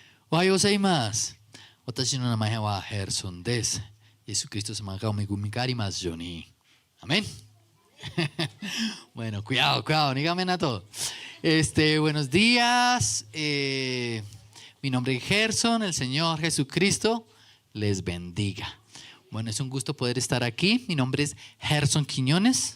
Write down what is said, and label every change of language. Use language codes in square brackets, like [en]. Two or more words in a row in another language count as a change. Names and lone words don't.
[ja] おはようございます。私の名前はヘルソンです。イエス・クリスト様がお恵みがありますように。Amén. [es] Bueno, cuidado, dígame a todos. Buenos días. Mi nombre es Gerson, el Señor Jesucristo les bendiga. Bueno, es un gusto poder estar aquí. Mi nombre es Gerson Quiñones.